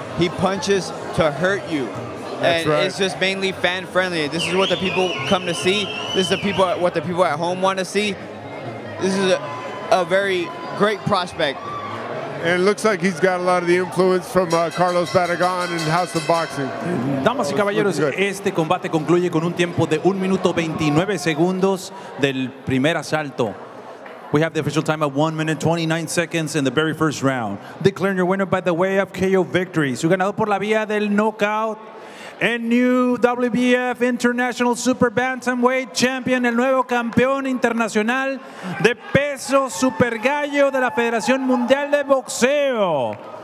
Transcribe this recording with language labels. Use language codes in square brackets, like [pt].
[en] He punches to hurt you. And it's just mainly fan friendly. This is what the people come to see. This is what the people at home want to see. This is a very great prospect. And it looks like he's got a lot of the influence from Carlos Barragán and House of Boxing. [es] Damas y caballeros, este combate concluye con un tiempo de 1 minuto 29 segundos del primer asalto. [en] We have the official time at 1 minute 29 seconds in the very first round. Declaring your winner by the way of KO victory. [es] Su ganador por la vía del knockout. El [en] new WBF International Super Bantamweight Champion, [es] el nuevo campeón internacional de peso super gallo de la Federación Mundial de Boxeo.